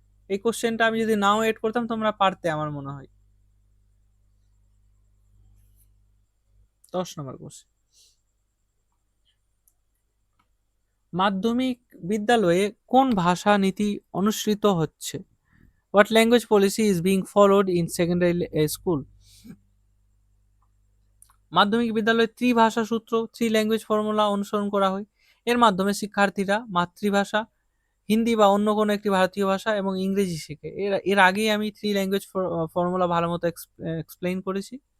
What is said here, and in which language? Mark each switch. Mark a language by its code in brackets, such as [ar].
[bn] এই কোশ্চেনটা আমি যদি নাও এড করতাম তোমরা পারতে আমার মনে হয়। 10 নম্বর কোশ্চেন। মাধ্যমিক বিদ্যালয়ে কোন ভাষা নীতি অনুসৃত হচ্ছে? [en] What language policy is being followed in secondary school? [bn] মাধ্যমিক বিদ্যালয়ে ত্রিভাষা সূত্র, [en] three language formula [bn] অনুসরণ করা হয়। এর মাধ্যমে শিক্ষার্থীরা মাতৃভাষা, হিন্দি বা অন্য কোনো একটি ভারতীয় ভাষা এবং ইংরেজি শেখে। এর আগেই আমি [en] three language formula [bn] ভালো মতো এক্সপ্লেইন করেছি।